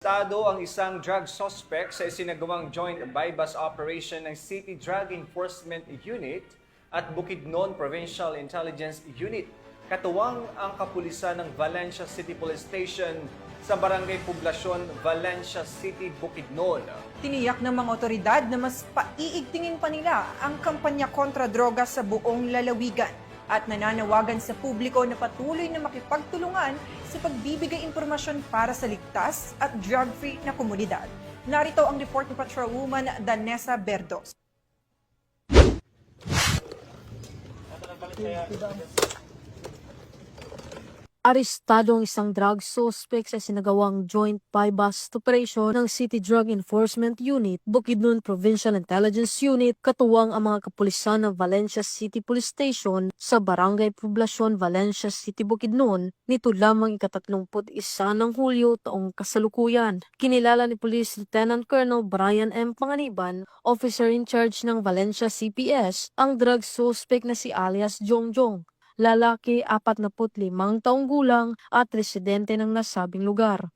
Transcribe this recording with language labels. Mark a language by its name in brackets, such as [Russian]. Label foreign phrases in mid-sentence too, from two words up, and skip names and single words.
[Filipino] Arestado ang isang [English] drug suspect [Filipino] sa isinagawang [English] joint bypass operation [Filipino] ng City Drug Enforcement Unit at Bukidnon Provincial Intelligence Unit. Katuwang ang kapulisan ng Valencia City Police Station sa Barangay Poblacion, Valencia City, Bukidnon. Tiniyak ng mga otoridad na mas paiigtingin pa nila ang kampanya kontra droga sa buong lalawigan at nananawagan sa publiko na patuloy na makipagtulungan sa pagbibigay impormasyon para sa ligtas at drug-free na komunidad. Narito ang report ni Patrolwoman Danessa Berdos. Arestado ang isang [English] drug suspect [Filipino] sa sinagawang [English] joint bypass operation [Filipino] ng City Drug Enforcement Unit, Bukidnon Provincial Intelligence Unit, katuwang ang mga kapulisan ng Valencia City Police Station sa Barangay Poblacion, Valencia City, Bukidnon, nito lamang ika-31 ng Hulyo taong kasalukuyan. Kinilala ni Police Lieutenant Colonel Brian M. Panganiban, [English] officer in charge [Filipino] ng Valencia CPS, ang [English] drug suspect [Filipino] na si alias Jongjong. Lalaki, 45 taong gulang at residente ng nasabing lugar.